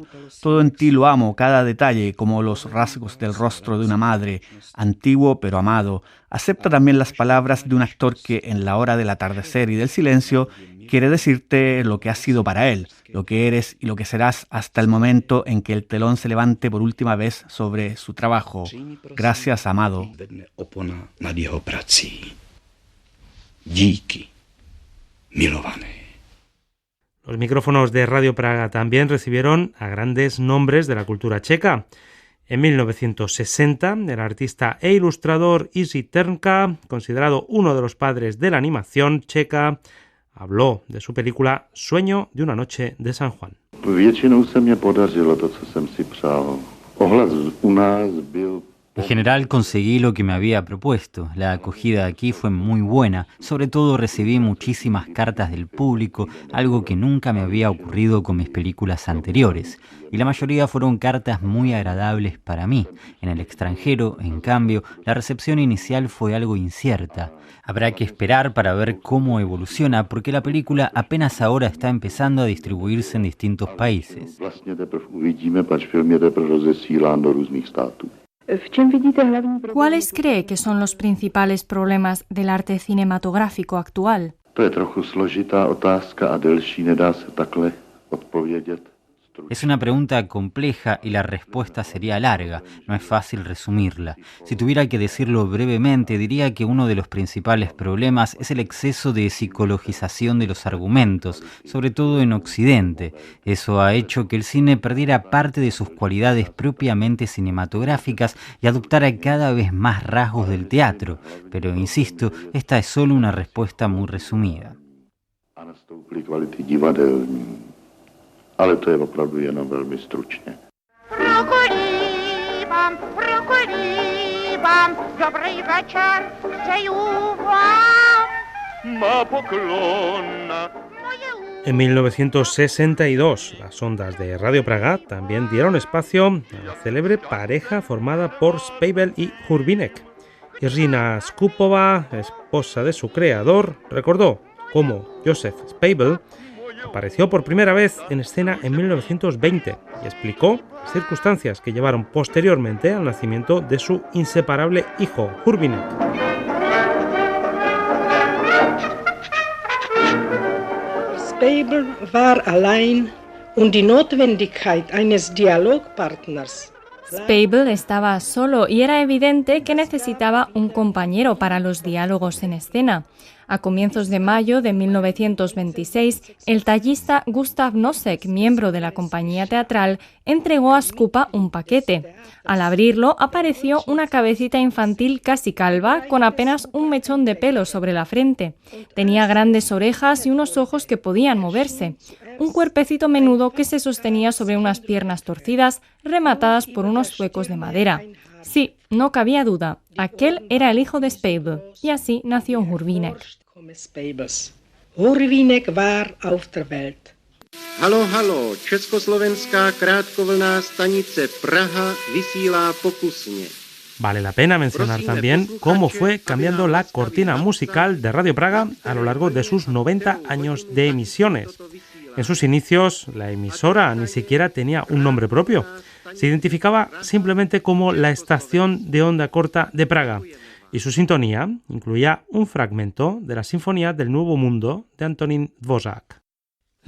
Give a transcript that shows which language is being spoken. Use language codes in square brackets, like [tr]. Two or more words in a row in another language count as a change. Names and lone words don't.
[es] Todo en ti lo amo, cada detalle, como los rasgos del rostro de una madre, antiguo pero amado. Acepta también las palabras de un actor que, en la hora del atardecer y del silencio, quiere decirte lo que has sido para él, lo que eres y lo que serás hasta el momento en que el telón se levante por última vez sobre su trabajo. Gracias, amado. [cs] Díky, milované. [es] Los micrófonos de Radio Praga también recibieron a grandes nombres de la cultura checa. En 1960, el artista e ilustrador Jiří Trnka, considerado uno de los padres de la animación checa, habló de su película Sueño de una noche de San Juan. [cs] Většinou se mě podařilo to, co jsem si přál. Ohlas u nás byl... [es] En general conseguí lo que me había propuesto. La acogida aquí fue muy buena. Sobre todo recibí muchísimas cartas del público, algo que nunca me había ocurrido con mis películas anteriores. Y la mayoría fueron cartas muy agradables para mí. En el extranjero, en cambio, la recepción inicial fue algo incierta. Habrá que esperar para ver cómo evoluciona, porque la película apenas ahora está empezando a distribuirse en distintos países. ¿Cuáles cree que son los principales problemas del arte cinematográfico actual? [cs] To je trochu složitá otázka a delší, nedá se takhle odpovědět. [es] Es una pregunta compleja y la respuesta sería larga, no es fácil resumirla. Si tuviera que decirlo brevemente, diría que uno de los principales problemas es el exceso de psicologización de los argumentos, sobre todo en Occidente. Eso ha hecho que el cine perdiera parte de sus cualidades propiamente cinematográficas y adoptara cada vez más rasgos del teatro. Pero, insisto, esta es solo una respuesta muy resumida. [cs] Ale to je opravdu jenom velmi stručně. Dobrý večer, přeju vám. Má poklon. [es] En 1962, las ondas de Radio Praga también dieron espacio a la célebre pareja formada por Speibel y Hurbinek. Irina Skupova, esposa de su creador, recordó cómo Josef Speibel apareció por primera vez en escena en 1920 y explicó las circunstancias que llevaron posteriormente al nacimiento de su inseparable hijo, Hurbinek. [de] Speibel war allein und die Notwendigkeit eines Dialogpartners. [es] Speibel estaba solo y era evidente que necesitaba un compañero para los diálogos en escena. A comienzos de mayo de 1926, el tallista Gustav Nosek, miembro de la compañía teatral, entregó a Skupa un paquete. Al abrirlo, apareció una cabecita infantil casi calva, con apenas un mechón de pelo sobre la frente. Tenía grandes orejas y unos ojos que podían moverse. Un cuerpecito menudo que se sostenía sobre unas piernas torcidas, rematadas por unos zuecos de madera. Sí, no cabía duda, aquel era el hijo de Speibel, y así nació Hurbinek. [de] Hurbinek war auf der Welt. [cs] Halo, halo, československá krátkovlná stanice Praha vysílá pokusně. [es] Vale la pena mencionar también cómo fue cambiando la cortina musical de Radio Praga a lo largo de sus 90 años de emisiones. En sus inicios, la emisora ni siquiera tenía un nombre propio. Se identificaba simplemente como la estación de onda corta de Praga, y su sintonía incluía un fragmento de la Sinfonía del Nuevo Mundo de Antonín Dvořák.